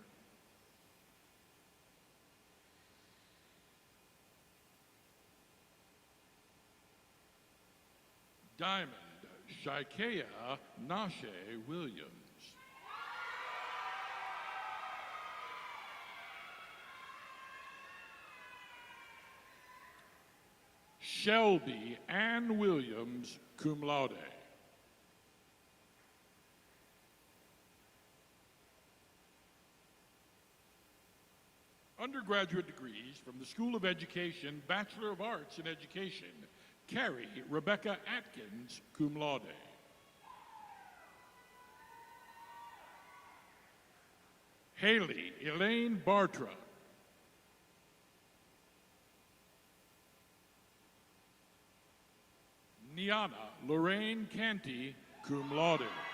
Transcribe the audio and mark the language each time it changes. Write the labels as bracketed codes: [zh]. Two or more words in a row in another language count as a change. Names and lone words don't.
[en] Diamond Shaikea Nashe Williams. Shelby Ann Williams, [la] cum laude. [en] Undergraduate degrees from the School of Education, Bachelor of Arts in Education, Carrie Rebecca Atkins, [la] cum laude. [en] Haley Elaine Bartra. Niana Lorraine Canty, [la] cum laude.